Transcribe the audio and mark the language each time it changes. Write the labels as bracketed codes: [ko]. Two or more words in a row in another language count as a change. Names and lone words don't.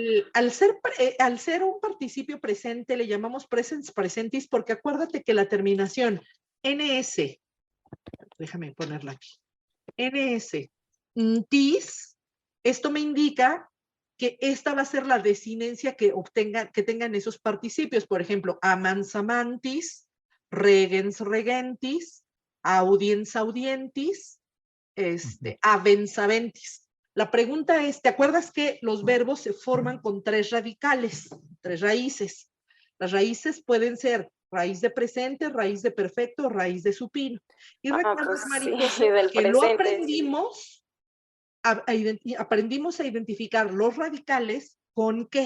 [es] Al ser un participio presente, le llamamos [la] presens presentis, [es] porque acuérdate que la terminación NS, déjame ponerla aquí, NS, tis, esto me indica que esta va a ser la desinencia que tengan esos participios. Por ejemplo, [la] amans amantis, regens regentis, audiens audientis, avens aventis. [es] La pregunta es, ¿te acuerdas que los verbos se forman con 3 radicales, 3 raíces? Las raíces pueden ser raíz de presente, raíz de perfecto, raíz de supino. Y recuerdas, Marijose, que lo aprendimos, aprendimos a identificar los radicales ¿con qué?